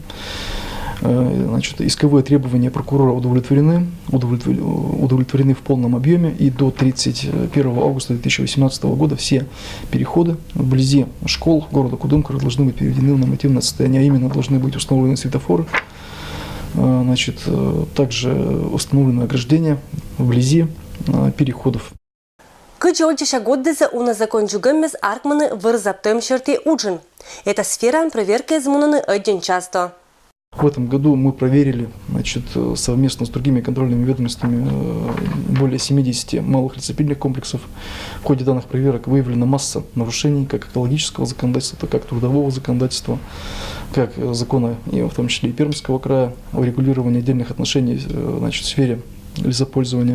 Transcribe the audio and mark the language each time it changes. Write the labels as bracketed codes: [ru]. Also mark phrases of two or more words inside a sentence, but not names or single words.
[ru] Исковые требования прокурора удовлетворены в полном объеме, и до 31 августа 2018 года все переходы вблизи школ города Кудымкара должны быть переведены в нормативное состояние, а именно должны быть установлены светофоры, также установлены ограждения вблизи переходов. [koi] Кыджи ольчиша годдезе уна закон джугэммез аркманы вырзаптем черти уджин. [ru] Эта сфера проверки измунаны очень часто. В этом году мы проверили совместно с другими контрольными ведомствами более 70 малых лесопильных комплексов. В ходе данных проверок выявлена масса нарушений как экологического законодательства, так и трудового законодательства, как закона, в том числе и Пермского края, о регулировании отдельных отношений в сфере лесопользования.